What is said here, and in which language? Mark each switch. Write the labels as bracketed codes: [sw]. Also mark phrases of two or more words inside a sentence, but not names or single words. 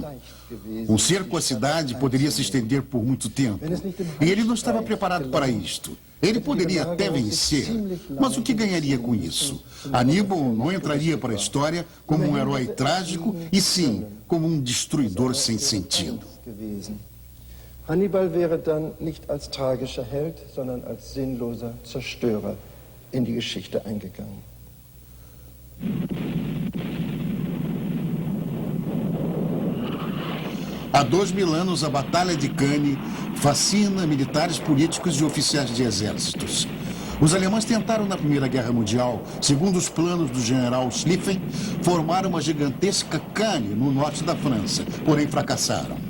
[pt] Um cerco à cidade poderia se estender por muito tempo. E ele não estava preparado para isto. Ele poderia até vencer, mas o que ganharia com isso? Aníbal não entraria para a história como um herói trágico, e sim, como um destruidor sem sentido. [de] Hannibal wäre dann nicht als tragischer Held, sondern als sinnloser Zerstörer in die Geschichte eingegangen. [pt] Há 2000 anos, a Batalha de Cannae fascina militares, políticos e oficiais de exércitos. Os alemães tentaram, na Primeira Guerra Mundial, segundo os planos do general Schlieffen, formar uma gigantesca Cannae no norte da França, porém fracassaram.